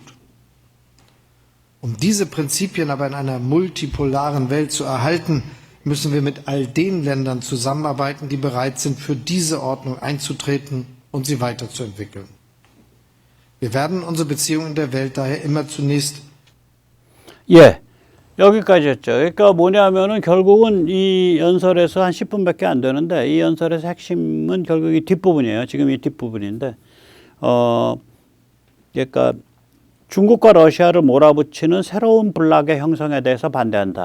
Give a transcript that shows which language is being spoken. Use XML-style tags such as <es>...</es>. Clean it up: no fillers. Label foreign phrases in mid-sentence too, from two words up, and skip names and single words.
<de>Um diese Prinzipien aber in einer multipolaren Welt zu erhalten, müssen wir mit all den Ländern zusammenarbeiten, die bereit sind, für diese Ordnung einzutreten und sie weiterzuentwickeln. Wir werden unsere Beziehungen in der Welt daher immer zunächst</de> <ko>여기까지였죠. 그러니까 뭐냐면은 결국은 이 연설에서 한 10분밖에 안 되는데 이 연설에서 핵심은 결국 이 뒷부분이에요. 지금 이 뒷부분인데 그러니까 중국과 러시아를 몰아붙이는 새로운 블록의 형성에 대해서 반대한다.</ko>